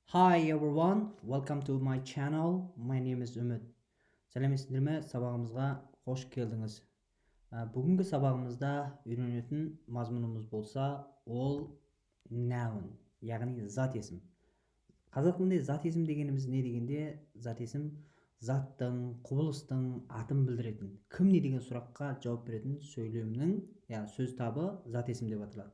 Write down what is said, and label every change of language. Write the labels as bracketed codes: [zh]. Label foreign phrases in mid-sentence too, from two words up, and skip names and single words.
[en] Hi everyone, welcome to my channel. My name is Үміт. [kk] Сәлеметсіздер ме? Сабағымызға қош келдіңіз. Бүгінгі сабағымызда үйренетін мазмұнымыз болса, ол noun, яғни зат есім. Қазақ тілінде зат есім дегеніміз не дегенде, зат есім заттың, құбылыстың атын білдіретін, кім не деген сұраққа жауап беретін сөйлемнің, сөз табы зат есім деп аталады.